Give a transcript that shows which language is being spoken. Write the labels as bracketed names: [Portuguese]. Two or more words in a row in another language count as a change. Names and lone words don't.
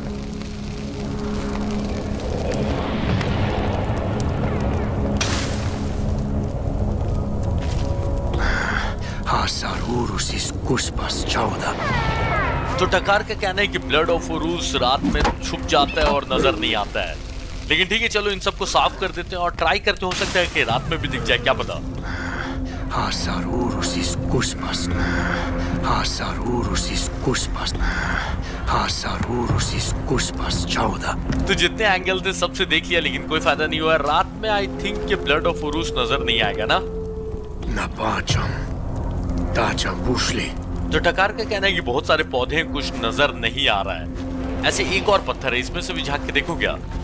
[Hindi] Hasar Urusis Kuspas Chauda. तो टकार का कहना है कि ब्लड ऑफ उरूस रात में छुप जाता है और नजर नहीं आता है, लेकिन ठीक है चलो इन सबको साफ कर देते हैं और ट्राई करते, हो सकता है कि रात में भी दिख जाए, क्या पता। Hasar Urusis Kuspas. Hasar Urusis Kuspas. Hasar Urusis Kuspas Chauda. तो जितने एंगल थे सबसे देख लिया लेकिन कोई फायदा नहीं हुआ। रात में [English] I think [Hindi] कि ब्लड ऑफ उरूस नजर नहीं आएगा ना। Napacham. Tacham Bushli. तो टकार का कहना है कि बहुत सारे पौधे हैं, कुछ नजर नहीं आ रहा है। ऐसे एक और पत्थर है, इसमें से भी झांक के देखो क्या।